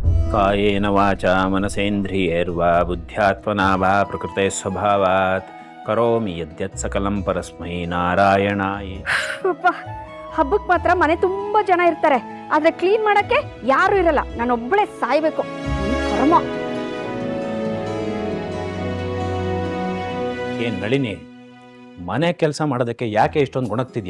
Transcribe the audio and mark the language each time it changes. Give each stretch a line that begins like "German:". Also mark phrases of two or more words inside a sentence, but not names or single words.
Sanskrit: ಕಾಯೇನ ವಾಚಾ ಮನಸೇಂದ್ರಿಯೈರ್ವಾ ಬುದ್ಧ್ಯಾತ್ಮನಾ ವಾ ಪ್ರಕೃತೆ ಸ್ವಭಾವಾತ್ ಕರೋಮಿ ಯದ್ಯತ್ ಸಕಲಂ ಪರಸ್ಮೈ ನಾರಾಯಣಾಯ.
Kannada: ಪಾಪ ಹಬ್ಬಕ್ಕೆ ಮಾತ್ರ ಮನೆ ತುಂಬ ಜನ ಇರ್ತಾರೆ, ಆದರೆ ಕ್ಲೀನ್ ಮಾಡೋಕ್ಕೆ ಯಾರೂ ಇರಲ್ಲ. ನಾನೊಬ್ಬಳೇ ಸಾಯ್ಬೇಕು. ಕರ್ಮ. ಏನು ನಳಿನಿ, ಮನೆ ಕೆಲಸ ಮಾಡೋದಕ್ಕೆ ಯಾಕೆ ಇಷ್ಟೊಂದು ಗುಣಗ್ತಿದ್ಯಾ?